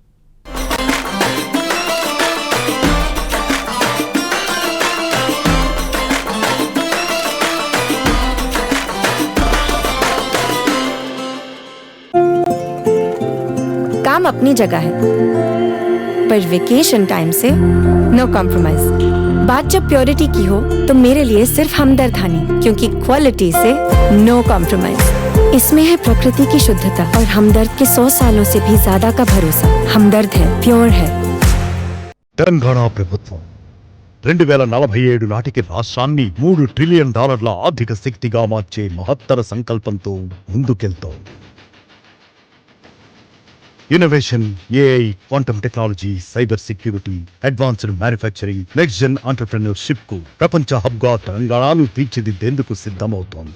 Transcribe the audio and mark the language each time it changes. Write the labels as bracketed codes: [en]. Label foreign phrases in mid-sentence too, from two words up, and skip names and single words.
[ur] کام اپنی جگہ ہے پر [en] vacation time [ur] سے [en] no compromise. [ur] بات جب پیورٹی کی ہو تو میرے لیے صرف ہمدرد ہنی، کیونکہ کوالٹی سے [en] no compromise. [ur] اس میں ہے پرکرتی کی شدھتا اور ہمدرد کے 100 سالوں سے بھی زیادہ کا بھروسہ۔ ہمدرد ہے، پیور ہے۔ [te] తెలంగాణ ప్రభుత్వం 2047 నాటికి రాష్ట్రాన్ని $3 ట్రిలియన్ ఆర్థిక శక్తిగా మార్చే మహత్తర సంకల్పంతో ముందుకెళ్తోంది. [en] innovation, AI, quantum technology, cyber security, advanced manufacturing, next gen entrepreneurship [te] కు ప్రపంచ హబ్‌గా తెలంగాణను తీర్చిదిద్దేందుకు సిద్ధమవుతోంది.